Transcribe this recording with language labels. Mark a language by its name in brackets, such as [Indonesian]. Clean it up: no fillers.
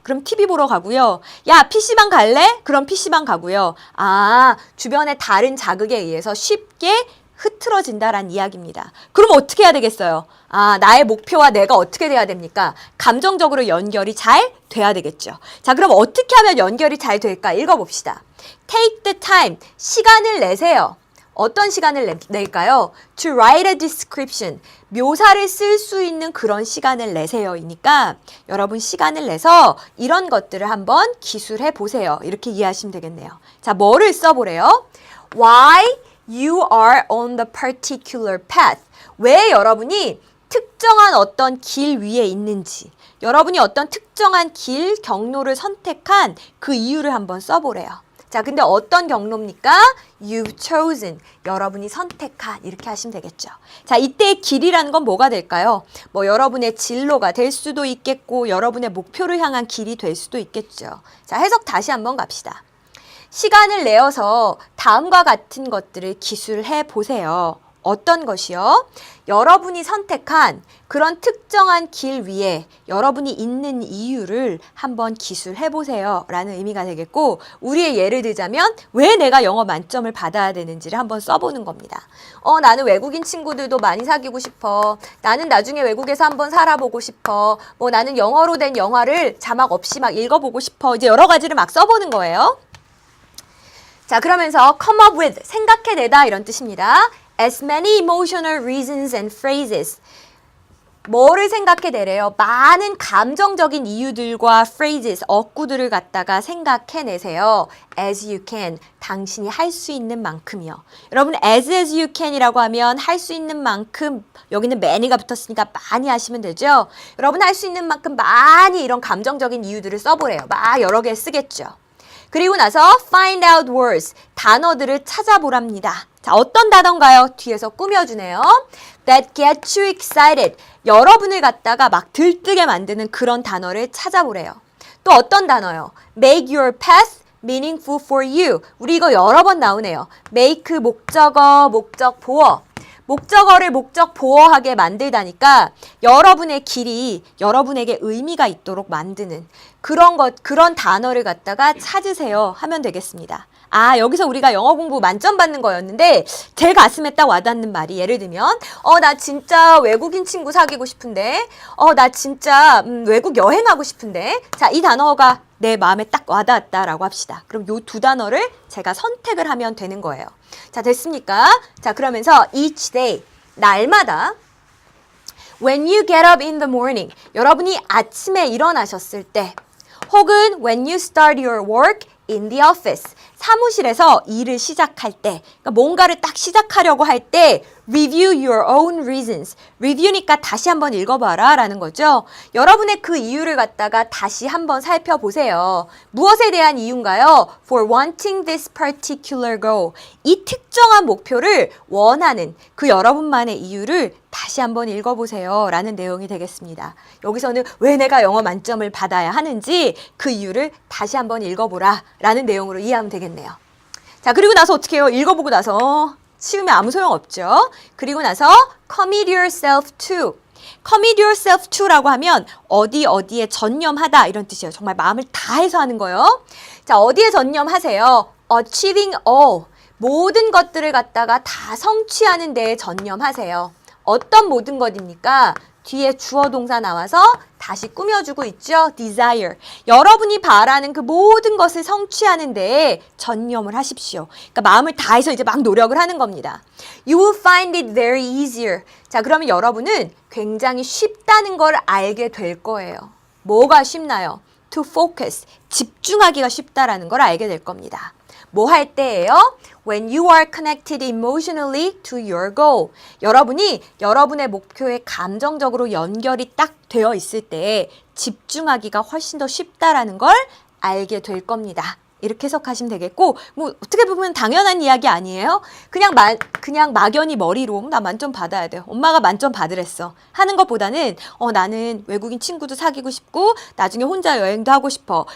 [Korean] 그럼 TV 보러 가고요. 야 PC방 갈래? 그럼 PC방 가고요. 아, 주변의 다른 자극에 의해서 쉽게 흐트러진다라는 이야기입니다. 그럼 어떻게 해야 되겠어요? 아, 나의 목표와 내가 어떻게 돼야 됩니까? 감정적으로 연결이 잘 돼야 되겠죠. 자, 그럼 어떻게 하면 연결이 잘 될까? 읽어봅시다. [English] Take the time, [Korean] 시간을 내세요. 어떤 시간을 낼까요? [English] To write a description, [Korean] 묘사를 쓸 수 있는 그런 시간을 내세요이니까 여러분 시간을 내서 이런 것들을 한번 기술해 보세요. 이렇게 이해하시면 되겠네요. 자, 뭐를 써보래요? [English] Why you are on the particular path. [Korean] 왜 여러분이 특정한 어떤 길 위에 있는지, 여러분이 어떤 특정한 길, 경로를 선택한 그 이유를 한번 써보래요. 자, 근데 어떤 경로입니까? [English] You've chosen. [Korean] 여러분이 선택한. 이렇게 하시면 되겠죠. 자, 이때의 길이라는 건 뭐가 될까요? 뭐 여러분의 진로가 될 수도 있겠고 여러분의 목표를 향한 길이 될 수도 있겠죠. 자, 해석 다시 한번 갑시다. 시간을 내어서 다음과 같은 것들을 기술해 보세요. 어떤 것이요? 여러분이 선택한 그런 특정한 길 위에 여러분이 있는 이유를 한번 기술해보세요 라는 의미가 되겠고, 우리의 예를 들자면 왜 내가 영어 만점을 받아야 되는지를 한번 써보는 겁니다. 나는 외국인 친구들도 많이 사귀고 싶어. 나는 나중에 외국에서 한번 살아보고 싶어. 뭐 나는 영어로 된 영화를 자막 없이 막 읽어보고 싶어. 이제 여러 가지를 막 써보는 거예요. 자, 그러면서 [English] come up with, [Korean] 생각해내다 이런 뜻입니다. [English] As many emotional reasons and phrases. [Korean] 뭐를 생각해내래요? 많은 감정적인 이유들과 phrases, 어구들을 갖다가 생각해내세요. [English] As you can, [Korean] 당신이 할 수 있는 만큼이요. 여러분, [English] as you can [Korean] 이라고 하면 할 수 있는 만큼, 여기는 many가 붙었으니까 많이 하시면 되죠. 여러분 할 수 있는 만큼 많이 이런 감정적인 이유들을 써보래요. 막 여러 개 쓰겠죠. 그리고 나서 [English] find out words, [Korean] 단어들을 찾아보랍니다. 자, 어떤 단어인가요? 뒤에서 꾸며주네요. [English] That get you excited. [Korean] 여러분을 갖다가 막 들뜨게 만드는 그런 단어를 찾아보래요. 또 어떤 단어요? [English] Make your path meaningful for you. [Korean] 우리 이거 여러 번 나오네요. make 목적어, 목적 보어. 목적어를 목적 보어하게 만들다니까 여러분의 길이 여러분에게 의미가 있도록 만드는 그런 단어를 갖다가 찾으세요 하면 되겠습니다. 아, 여기서 우리가 영어 공부 만점 받는 거였는데 제 가슴에 딱 와닿는 말이, 예를 들면 나 진짜 외국인 친구 사귀고 싶은데 나 진짜 외국 여행하고 싶은데, 자, 이 단어가 내 마음에 딱 와닿았다라고 합시다. 그럼 요 두 단어를 제가 선택을 하면 되는 거예요. 자, 됐습니까? 자, 그러면서 [English] each day, [Korean] 날마다 [English] when you get up in the morning, [Korean] 여러분이 아침에 일어나셨을 때, 혹은 [English] when you start your work in the office, [Korean] 사무실에서 일을 시작할 때, 그러니까 뭔가를 딱 시작하려고 할 때 [English] review your own reasons. [Korean] review니까 다시 한번 읽어봐라 라는 거죠. 여러분의 그 이유를 갖다가 다시 한번 살펴보세요. 무엇에 대한 이유인가요? [English] For wanting this particular goal. [Korean] 이 특정한 목표를 원하는 그 여러분만의 이유를 다시 한번 읽어보세요 라는 내용이 되겠습니다. 여기서는 왜 내가 영어 만점을 받아야 하는지 그 이유를 다시 한번 읽어보라 라는 내용으로 이해하면 되겠네요. 자, 그리고 나서 어떻게 해요? 읽어보고 나서 치우면 아무 소용 없죠. 그리고 나서 [English] commit yourself to. commit yourself to [Korean] 라고 하면 어디에 전념하다 이런 뜻이에요. 정말 마음을 다해서 하는 거예요. 자, 어디에 전념하세요? [English] achieving all. [Korean] 모든 것들을 갖다가 다 성취하는 데에 전념하세요. 어떤 모든 것입니까? 뒤에 주어 동사 나와서 다시 꾸며주고 있죠. [English] desire. [Korean] 여러분이 바라는 그 모든 것을 성취하는 데에 전념을 하십시오. 그러니까 마음을 다해서 이제 막 노력을 하는 겁니다. [English] You will find it very easier. [Korean] 자, 그러면 여러분은 굉장히 쉽다는 걸 알게 될 거예요. 뭐가 쉽나요? [English] To focus. [Korean] 집중하기가 쉽다라는 걸 알게 될 겁니다. 뭐 할 때예요? [English] When you are connected emotionally to your goal. [Korean] 여러분이 여러분의 목표에 감정적으로 연결이 딱 되어 있을 때 집중하기가 훨씬 더 쉽다라는 걸 알게 될 겁니다. 이렇게 해석하시면 되겠고, 뭐 어떻게 보면 당연한 이야기 아니에요? 그냥 막연히 머리로 나 만점 받아야 돼요. 엄마가 만점 받으랬어 하는 것보다는 나는 외국인 친구도 사귀고 싶고 나중에 혼자 여행도 하고 싶어.